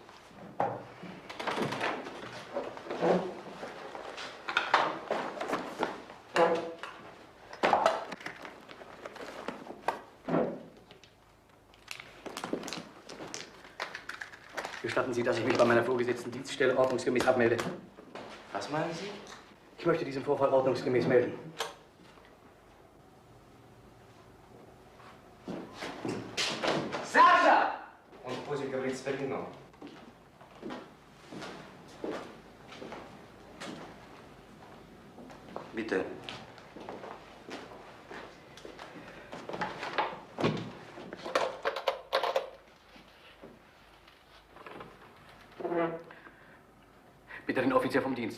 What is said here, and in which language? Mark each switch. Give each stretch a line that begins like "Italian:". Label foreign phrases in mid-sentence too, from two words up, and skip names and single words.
German: Gestatten Sie, dass ich mich bei meiner vorgesetzten Dienststelle ordnungsgemäß abmelde? Was meinen Sie? Ich möchte diesen Vorfall ordnungsgemäß melden. Sascha!
Russian: Und пусть говорит старину.
German: Bitte. Bitte den Offizier vom Dienst.